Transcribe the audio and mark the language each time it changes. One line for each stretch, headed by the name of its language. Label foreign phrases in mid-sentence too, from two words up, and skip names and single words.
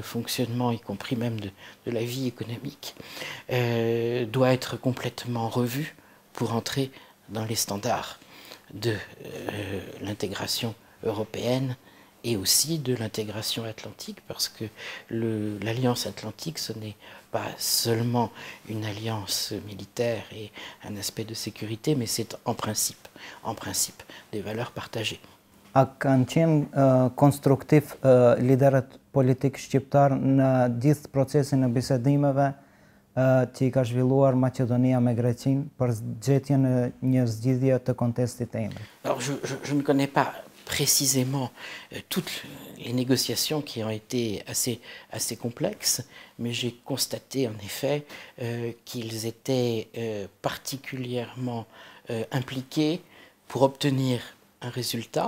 French: fonctionnement, y compris même de la vie économique, doit être complètement revu pour entrer dans les standards de l'intégration européenne et aussi de l'intégration atlantique, parce que l'Alliance atlantique, ce n'est pas seulement une alliance militaire et un aspect de sécurité, mais c'est en principe des valeurs partagées.
Albanian: A kanë qenë konstruktiv liderët politik shqiptar në gjithë procesin e bisedimeve që I ka zhvilluar Maqedonia me Greqinë për gjetjen e një zgjidhje të kontestit të embël?
French: Alors je ne connais pas précisément toutes les négociations qui ont été assez complexes, mais j'ai constaté en effet qu'ils étaient particulièrement impliqués pour obtenir un résultat.